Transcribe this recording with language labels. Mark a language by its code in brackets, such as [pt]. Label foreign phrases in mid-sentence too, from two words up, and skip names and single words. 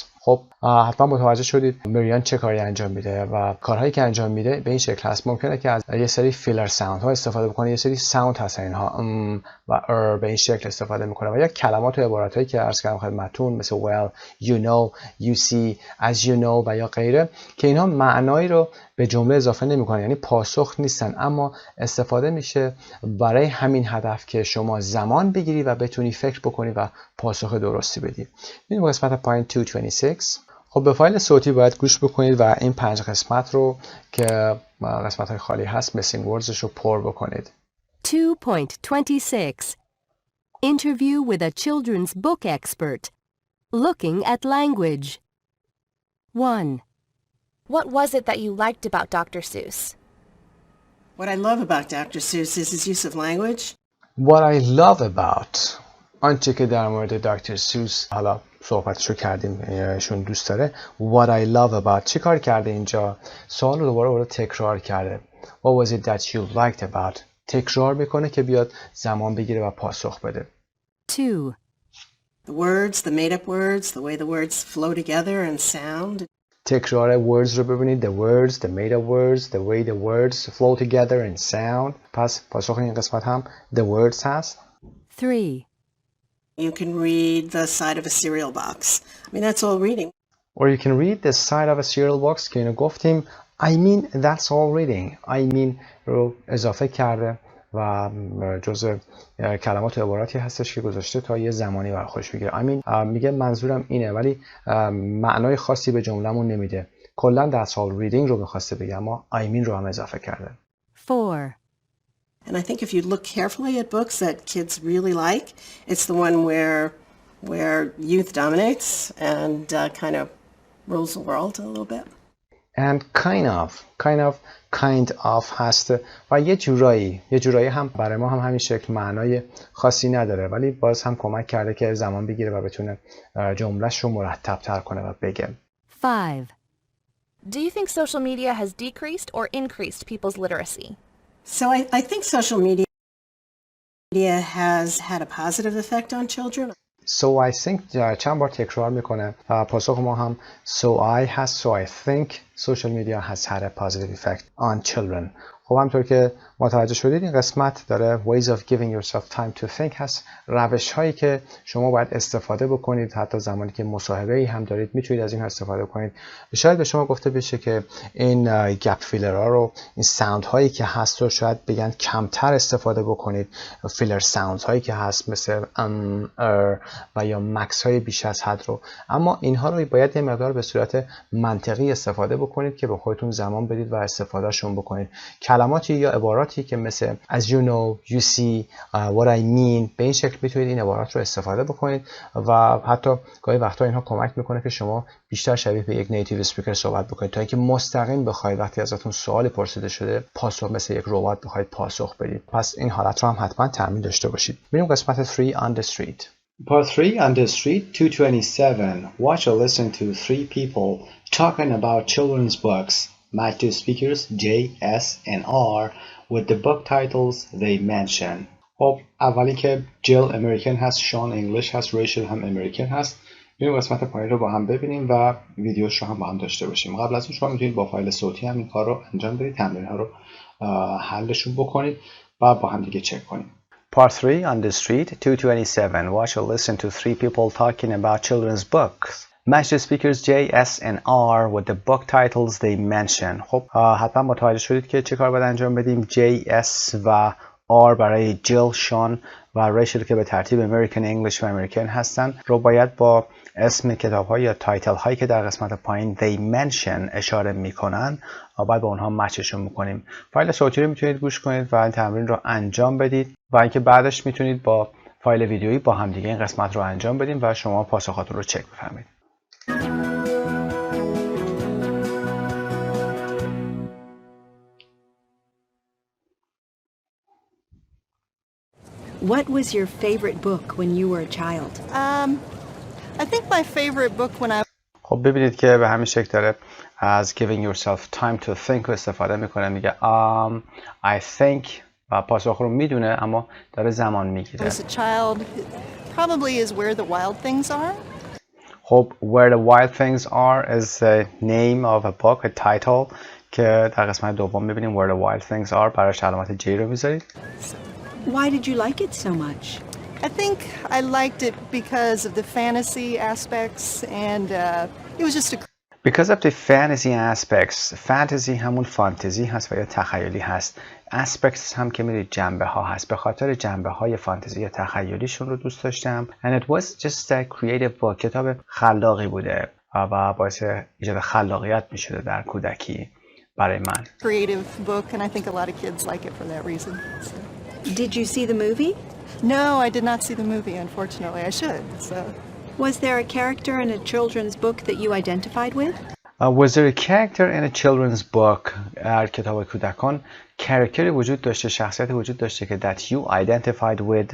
[fa] خب حتما متوجه شدید مریان چه کاری انجام میده و کارهایی که انجام میده به این شکل هست. ممکنه که از یه سری [en] filler sound [fa] ها استفاده بکنه، یه سری ساوند هست اینها و به این شکل استفاده میکنه و یا کلمات و عبارات هایی که عرض کردم خدمتتون مثل [en] well, you know, you see, as you know [fa] و یا غیره که اینها معنایی رو به جمله اضافه نمیکنه، یعنی پاسخ نیستن، اما استفاده میشه برای همین هدف که شما زمان بگیری و بتونی فکر بکنی و پاسخ درستی بدی. این قسمت پایین 226. خب به فایل صوتی باید گوش بکنید و این 5 قسمت رو که قسمت های خالی هست [en] missing words [fa] رو پر بکنید. [en] 2.26 Interview with a children's book expert. Looking at language. 1. What was it that you liked about Dr. Seuss? What I love about Dr. Seuss is his use of language. What I love about [fa] آنچه که در مورد دکتر سوس حالا صحبتشو کردیم ایشون دوست داره. [en] What I love about [fa] چی کار کرده اینجا؟ سوال رو دوباره تکرار کرده. [en] What was it that you liked about؟ [fa] تکرار میکنه که بیاد زمان بگیره و پاسخ بده. [en] 2. The words, the made-up words, the way the words flow together and sound. [fa] تکرار words رو ببینید. [en] The words, the made-up words, the way the words flow together and sound. [fa] پس پاسخ این قسمت هم [en] the words [fa] هست. [en] 3. You can read the side of a cereal box. I mean, that's all reading. Or you can read the side of a cereal box [fa] که اینو گفتیم. [en] I mean, that's all reading. I mean [fa] رو اضافه کرده و جزء کلمات و عباراتی هستش که گذاشته تا یه زمانی برای خودش بگیره. [en] I mean [fa] میگه منظورم اینه ولی معنای خاصی به جمله‌مون نمیده. کلا [en] that's all reading [fa] رو می‌خواسته بگه اما [en] I mean [fa] رو هم اضافه کرده. [en] 4. And I think if you look carefully at books that kids really like, it's the one where youth dominates and kind of rules the world a little bit. And kind of [fa] هست و یه جورایی هم برای ما هم همین شکل معنای خاصی نداره ولی باز هم کمک کرده که زمان بگیره و بتونه جملهش رو مرتب تر کنه و بگه. [en] 5. Do you think social media has decreased or increased people's literacy? So I think social media has had a positive effect on children. So I think [fa] چند بار تکرار میکنه. پاسخ ما هم [en] so I [fa] هست. [en] So I think social media has had a positive effect on children. [fa] خب همطور که متوجه شدید این قسمت داره [en] ways of giving yourself time to think [fa] هست. روش هایی که شما باید استفاده بکنید حتی زمانی که مصاحبه ای هم دارید میتونید از این استفاده بکنید. شاید به شما گفته بشه که این [en] gap filler [fa] ها رو این ساوند هایی که هست رو شاید بگن کمتر استفاده بکنید. [en] filler sound [fa] هایی که هست مثل و یا مکس های بیش از حد رو، اما اینها رو باید یه مقدار به صورت منطقی استفاده بکنید بکنید که به خودتون زمان بدید و استفادهشون بکنید. کلماتی یا عباراتی که مثل [en] as you know, you see, what I mean، [fa] به این شکل میتونید این عبارات رو استفاده بکنید و حتی گاهی وقتا اینها کمک میکنه که شما بیشتر شبیه به یک [en] native speaker [fa] صحبت بکنید تا اینکه مستقیم بخواید وقتی ازتون سوالی پرسیده شده پاسخ مثل یک ربات بخواید پاسخ بدید. پس این حالت رو هم حتما تمرین داشته باشید. بریم قسمت 3 [en] on the street. Part 3 on the street 227. Watch or listen to 3 people talking about children's books. Match the speakers J, S and R with the book titles they mention. [fa] خب اولی که جیل امریکن هست، شان انگلیش هست، ریچل هم امریکن هست. این قسمت پایین رو با هم ببینیم و ویدیوش رو هم با هم داشته باشیم. قبل از اون شما میتونید با فایل صوتی هم این کار رو انجام بدید، تمرین ها رو حلشون بکنید و با هم دیگه چک کنیم. [en] Part 3 on the street 227. Watch or listen to 3 people talking about children's books. Match the speakers J, S and R with the book titles they mention. [fa] خب حتما متوجه شدید که چه کار باید انجام بدیم. J, S و R برای جیل، شان و ریچل که به ترتیب امریکن انگلیش و امریکن هستن رو باید با اسم کتاب ها یا تایتل هایی که در قسمت پایین [en] they mention [fa] اشاره میکنن و باید با اونها مچشون میکنیم. فایل صوتی رو میتونید گوش کنید و این تمرین رو انجام بدید و اینکه بعدش میتونید با فایل ویدیویی با هم دیگه این قسمت رو انجام بدیم و شما پاسخاتون رو چک بفرمایید. [en] What was your favorite book when you were a child? I think my favorite book when I [fa] خب ببینید که به همین شکل داره از [en] giving yourself time to think [fa] استفاده میکنه. میگه [en] I think [fa] و پاسخ رو میدونه اما داره زمان میگیره. [en] was a child probably is Where the Wild Things Are. خب Where the Wild Things Are is the name of a book, a title [fa] که در قسمت دوم میبینیم Where the Wild Things Are براش علامت J رو میذارید. [en] Why did you like it so much? I think I liked it because of the fantasy aspects and it was just a Because of the fantasy aspects. [fa] fantasy همون فانتزی هست و یا تخیلی هست. aspects هم که میدید جنبه ها هست. به خاطر جنبه های فانتزی یا تخیلیشون رو دوست داشتم. [en] And it was just a creative book. [fa] کتاب خلاقی بوده و باعث ایجاد خلاقیت میشده در کودکی برای من. [en] creative book and I think a lot of kids like it for that reason. So. Did you see the movie? No, I did not see the movie, unfortunately. I should. So. Was there a character in a children's book that you identified with? Was there a character in a children's book? [fa] در کتاب کودکان کاراکتری وجود داشته، شخصیت وجود داشته که [en] that you identified with.